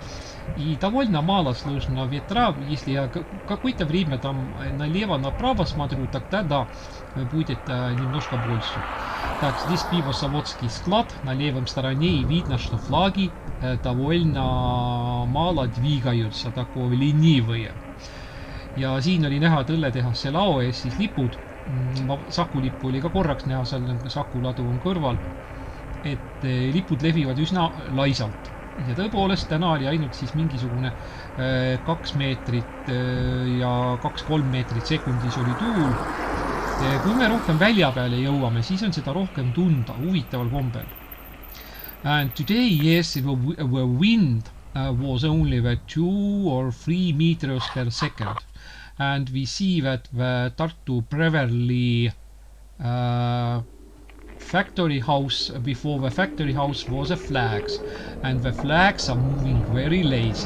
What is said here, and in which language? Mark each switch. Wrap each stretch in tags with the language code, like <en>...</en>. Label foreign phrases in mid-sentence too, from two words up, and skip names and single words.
<ru>И довольно мало слышно ветра. Если я какое-то время там налево-направо смотрю, тогда да, будет немножко больше. Так, здесь пивозаводский склад на левом стороне. И видно, что флаги довольно мало двигаются, такое ленивые.</ru> <et>Ja siin oli näha tõlletehase lao ees siis lipud. Sakulippu oli ka korraks näha, seal sakuladu on kõrval, et lipud levivad üsna laisalt. Ja tõepoolest täna oli ainult siis mingisugune 2 meetrit ja 2-3 meetrit sekundis oli tuul. Kui me rohkem välja peale jõuame, siis on seda rohkem tunda huvitaval kombel.</et> <en>And today, yes, the wind was only 2 or 3 meters per second. And we see that the Tartu Preverly factory house, before the factory house was a flags, and the flags are moving very lazy.</en>